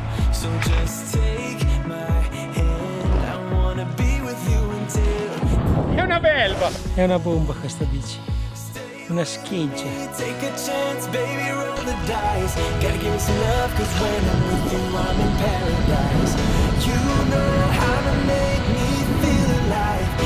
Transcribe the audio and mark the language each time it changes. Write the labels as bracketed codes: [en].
[en] So just take my hand, I wanna be with you until [it] È una belva. È una bomba questa bici, una scheggia. [en] take a chance, baby, roll the dice. Gotta give me some love, cause when I'm with you, I'm in paradise. You know how to make me feel alive.